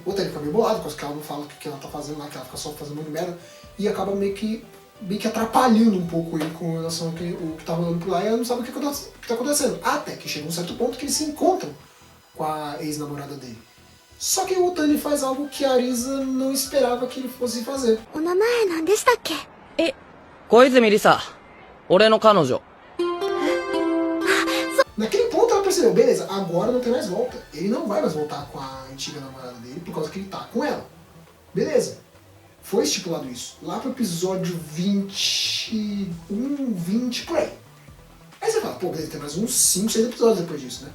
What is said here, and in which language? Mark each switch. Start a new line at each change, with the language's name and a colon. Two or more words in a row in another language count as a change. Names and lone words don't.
Portuguese: O Otani fica meio bolado, porque ela não fala o que ela tá fazendo lá, que ela fica só fazendo muito merda, e acaba meio que atrapalhando um pouco ele com relação ao que tá rolando por lá, e ela não sabe o que tá acontecendo. Até que chega um certo ponto que eles se encontram com a ex-namorada dele. Só que o Otani faz algo que a Arisa não esperava que ele fosse fazer.
Japanese: お名前何でしたっけ？小泉リサ、俺の彼女。
Portuguese: Naquele ponto ela percebeu, beleza, agora não tem mais volta. Ele não vai mais voltar com a antiga namorada dele por causa que ele tá com ela. Beleza. Foi estipulado isso. Lá pro episódio 21, 20, por aí. Aí você fala, pô, beleza, tem mais uns 5, 6 episódios depois disso, né?